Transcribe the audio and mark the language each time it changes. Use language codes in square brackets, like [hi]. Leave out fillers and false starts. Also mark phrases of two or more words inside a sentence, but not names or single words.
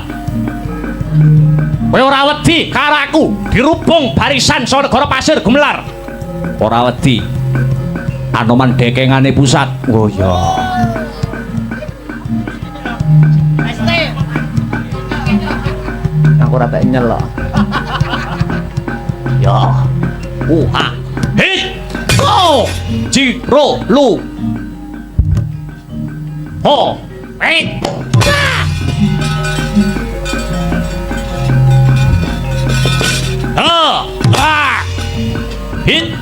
[jv] Kowe ora wedi karo aku dirubung barisan saka negara pasir Gumelar. Ora wedi. Anoman dekengane pusat. Oh ya. Aku rata nyelok. Ya. Ha. Hit. Go. Jiro lu. Ho. Hit. Hit.